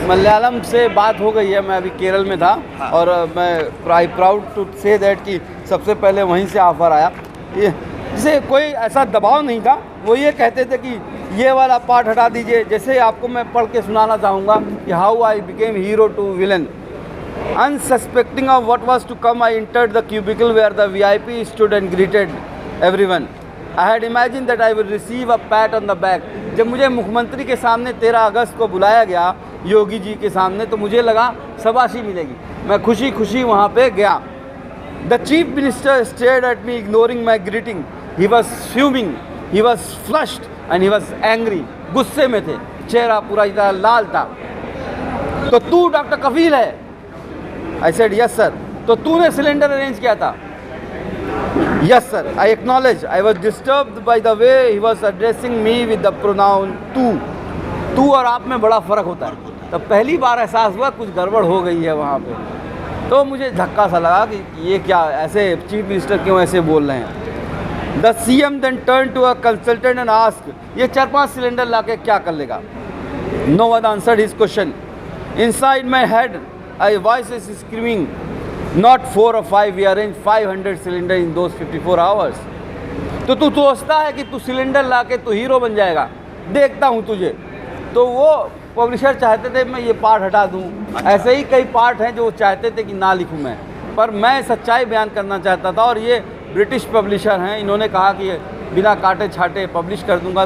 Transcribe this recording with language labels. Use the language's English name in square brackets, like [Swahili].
[Hindi] मलयालम से बात हो गई है, मैं अभी केरल में था। हाँ। और मैं [English] proud to say that [Hindi] कि सबसे पहले वहीं से ऑफ़र आया। ये जिसे कोई ऐसा दबाव नहीं था, वो ये कहते थे कि ये वाला पार्ट हटा दीजिए। जैसे आपको मैं पढ़ के सुनाना चाहूँगा कि [English] How I became hero to villain. Unsuspecting of what was to come, I entered the cubicle where the VIP stood and greeted everyone. I had imagined that I would receive a pat on the back. [Hindi] जब मुझे मुख्यमंत्री के सामने 13 अगस्त को बुलाया गया, योगी जी के सामने, तो मुझे लगा शाबाशी मिलेगी। मैं खुशी खुशी वहाँ पे गया। [English] The chief minister stared at me, ignoring my greeting. He was fuming, he was flushed and he was angry. [Hindi] गुस्से में थे, चेहरा पूरा इतना लाल था। तो तू डॉक्टर कफील है? [English] I said yes sir. [Hindi] तो तूने सिलेंडर अरेंज किया था? [English] Yes sir, I acknowledge. I was disturbed by the way he was addressing me with the pronoun तू। [Hindi] तू और आप में बड़ा फ़र्क होता है। तो पहली बार एहसास हुआ कुछ गड़बड़ हो गई है वहाँ पे। तो मुझे धक्का सा लगा कि ये क्या, ऐसे चीफ मिनिस्टर क्यों ऐसे बोल रहे हैं। [English] the CM then turned to a consultant and asked, [Hindi] ये 4-5 सिलेंडर लाके क्या कर लेगा? [English] No one answered his question. Inside my head, a voice is screaming, not 4 or 5, we arranged 500 cylinder in those 54 hours. [Hindi] तो तू सोचता है कि तू सिलेंडर लाके तू हीरो बन जाएगा, देखता हूँ तुझे। तो वो पब्लिशर चाहते थे मैं ये पार्ट हटा दूँ। ऐसे ही कई पार्ट हैं जो वो चाहते थे कि ना लिखूँ मैं, पर मैं सच्चाई बयान करना चाहता था। और ये ब्रिटिश पब्लिशर हैं, इन्होंने कहा कि बिना काटे छाटे पब्लिश कर दूंगा।